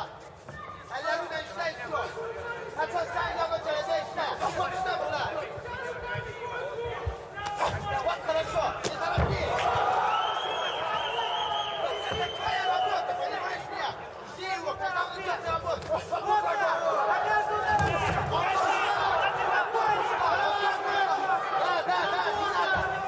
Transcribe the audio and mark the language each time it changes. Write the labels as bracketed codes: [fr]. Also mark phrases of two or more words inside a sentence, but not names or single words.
[ru] Алларина, и все. [tr] Hasan sen yapacaksın işte. Kapatsana bunlar. [ru] Вот хорошо. Не торопи. Это твоя работа, понимаешь меня? Жди его, когда он идет на работу. Да, не надо.